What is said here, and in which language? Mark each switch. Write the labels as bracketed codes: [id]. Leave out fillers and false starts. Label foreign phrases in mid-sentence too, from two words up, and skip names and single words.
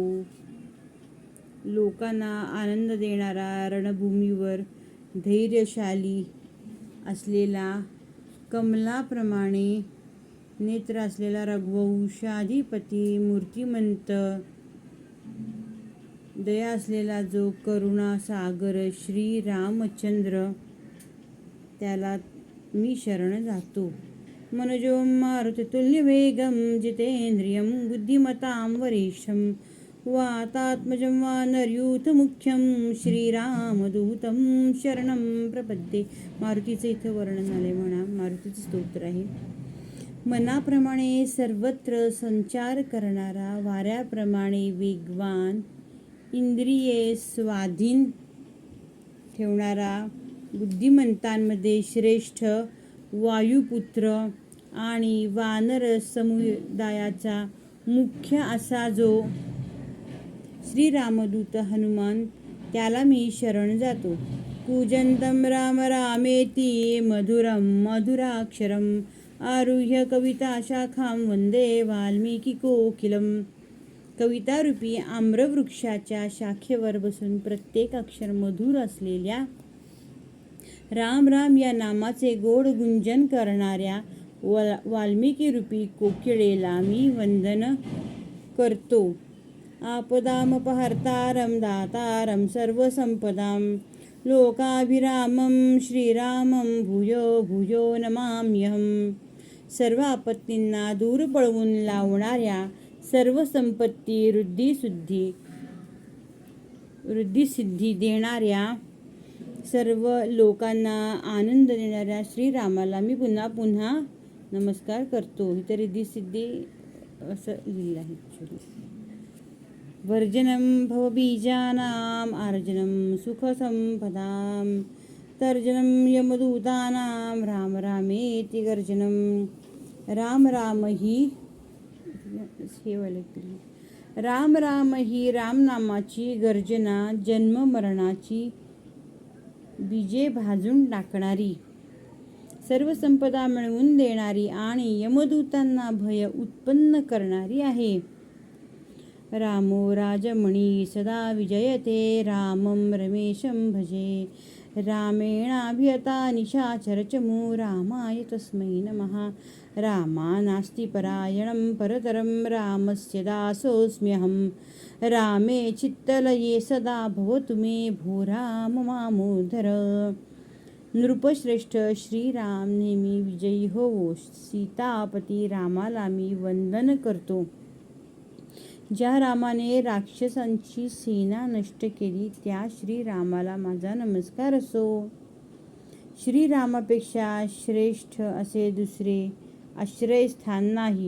[mr] लोकांना आनंद देणारा, रणभूमीवर धैर्यशाली असलेला, कमलाप्रमाणे नेत्र असलेला रघुवंशाधिपती, मूर्तिमंत, दया असलेला जो करुणा सागर श्री रामचंद्र, त्याला मी शरण जातो. [sa] मनोजं मारुतितुल्यवेगं जितेंद्रियं बुद्धिमतां वरिष्ठं वातात्मजं वानरयूथमुख्यं श्रीरामदूतं शरणं प्रपद्ये. [mr] मारुतीचं इथं वर्णन आले म्हणा. मारुतीचं स्तोत्र आहे. मनाप्रमाणे सर्वत्र संचार करणारा, वाऱ्याप्रमाणे वेगवान, इंद्रिये स्वाधीन ठेवणारा, बुद्धिमंतांमध्ये श्रेष्ठ, वायुपुत्र आणि वानर समुदायाचा मुख्य असा जो श्रीरामदूत हनुमान, त्याला मी शरण जातो. [sa] कूजन्तं राम रामेति मधुरं मधुराक्षरम् आरुह्य कविताशाखां वन्दे वाल्मीकिकोकिलं. [mr] कवितारूपी आम्रवृक्षाच्या शाखेवर बसून प्रत्येक अक्षर मधुर असलेल्या राम राम या नामाचे गोड गुंजन करणाऱ्या वाल्मिकी कोकिळेला मी वंदन करतो. [sa] आपदामपहर्तारं दातारं सर्वसंपदां लोकाभिरामं श्रीरामं भूयो भूयो नमाम्यहं. [mr] सर्व आपत्तींना दूर पळवून लावणाऱ्या, सर्व संपत्ती वृद्धिसिद्धी देणाऱ्या, सर्व लोकांना आनंद देणाऱ्या श्रीरामाला मी पुन्हा पुन्हा नमस्कार करतो. इथे रिद्धिसिद्धी असं लिहिलं आहे. [sa] वर्जनं भवबीजानां अर्जनं सुखसंपदां तर्जनं यमदूतानां राम रामेति गर्जनं. [mr] राम राम ही रामनामाची गर्जना, जन्म मरणाची बीजे भाजून टाकणारी, सर्व संपदा मिळवून देणारी आणि यमदूतांना भय उत्पन्न करणारी आहे. [sa] रामो राजमणी सदा विजयते रामं रमेशं भजे. रामेणाभियता निशाचरचमू रामाय तस्मै नमः. रामा नास्ति परायणं परतरं रामस्य दासोऽस्म्यहं. रामे चित्तलये सदा भवतु मे भो राम मामोधर. [mr] नृपश्रेष्ठ श्रीराम नेहमी विजयी होवो. सीतापती रामाला मी वंदन करतो. ज्या रामाने राक्षसांची सेना नष्ट केली, त्या श्रीरामाला माझा नमस्कार असो. श्रीरामापेक्षा श्रेष्ठ असे दुसरे आश्रयस्थान नाही.